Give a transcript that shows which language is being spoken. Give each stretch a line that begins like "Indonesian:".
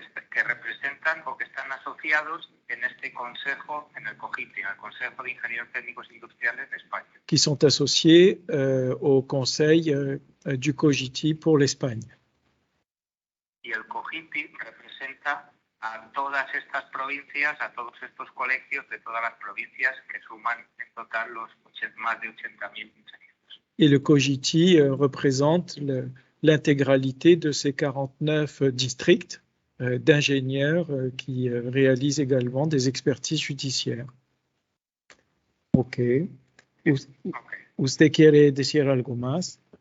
Spanish: Que representan o que están asociados en este consejo, en el COGITI, en el Consejo de Ingenieros Técnicos Industriales de España.
French: Qui sont associés au conseil du COGITI pour l'Espagne.
Spanish: Y el COGITI representa a todas estas provincias, a todos estos colegios de todas las provincias que suman en total más de 80.000 ingenieros.
French: Et le COGITI représente l'intégralité de ces 49 districts d'ingénieurs qui réalisent également des expertises judiciaires. Ok.
Spanish: ¿Usted quiere decir algo más?